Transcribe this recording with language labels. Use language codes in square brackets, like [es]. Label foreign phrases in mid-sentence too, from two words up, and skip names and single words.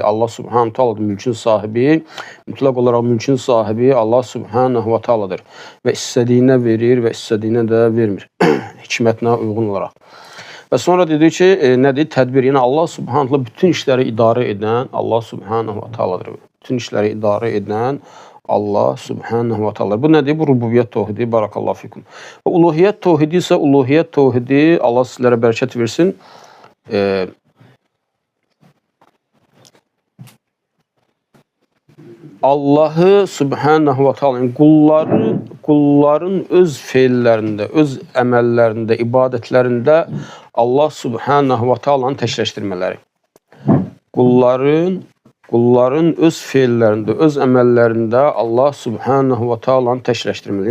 [ar] الله سبحانه تعالى [az] mülkün sahibi. Mütləq olaraq mülkün sahibi [ar] الله سبحانه وتعالى. [az] Və istədiyinə verir və istədiyinə də vermir. Hikmətinə uyğun olaraq. Və sonra dedi ki, nədir? Tədbir. Yəni [ar] الله سبحانه تعالى [az] bütün işləri idarə edən [ar] الله سبحانه وتعالى. [az] Bütün işləri idarə edən [ar] الله سبحانه وتعالى. [az] Bu nədir? Bu rububiyyət tövhidi. [ar] بارك الله فيكم. [az] Və uluhiyyət tövhidi isə uluhiyyət tövhidi, Allah sizlərə bərəkət versin. [ar] الله سبحانه وتعالى [az] qulların öz feillərində, öz əməllərində, ibadətlərində [ar] الله سبحانه وتعالى [az] təkləşdirmələri. Qulların öz feillərində, öz əməllərində [ar] الله سبحانه وتعالى [az] təkləşdirmələri.